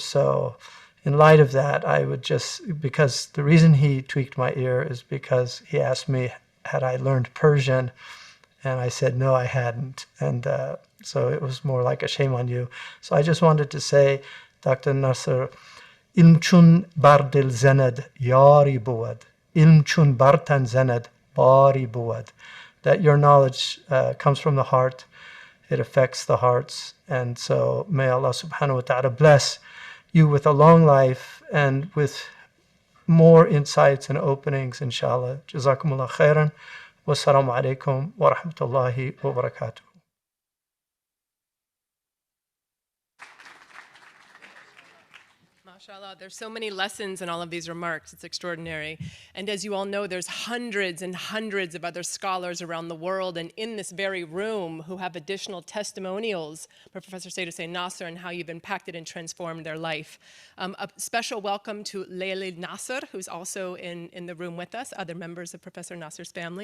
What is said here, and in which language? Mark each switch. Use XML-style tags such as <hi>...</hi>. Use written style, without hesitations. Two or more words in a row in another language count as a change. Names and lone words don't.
<en>So in light of that, I would just, because the reason he tweaked my ear is because he asked me, had I learned Persian? And I said, no, I hadn't. And so it was more like a shame on you. So I just wanted to say, Dr.</en> <fa>Nasr, علم چون بر دل زند یاری بود، علم چون بر تن زند باری بود,</fa> <en>that your knowledge comes from the heart. It affects the hearts. And so may</en> <ar>الله سبحانه وتعالى</ar> <en>bless you with a long life and with more insights and openings, inshallah.</en> <ar>جزاكم الله خيرا. والسلام عليكم ورحمة الله وبركاته.</ar> <en>MashaAllah, there's so many lessons in all of these remarks. It's extraordinary. And as you all know, there's hundreds and hundreds of other scholars around the world and in this very room who have additional testimonials for Professor Seyyed Hossein Nasr and how you've impacted and transformed their life. A special welcome to Layli Nasr, who's also in the room with us, other members of Professor Nasr's family.</en>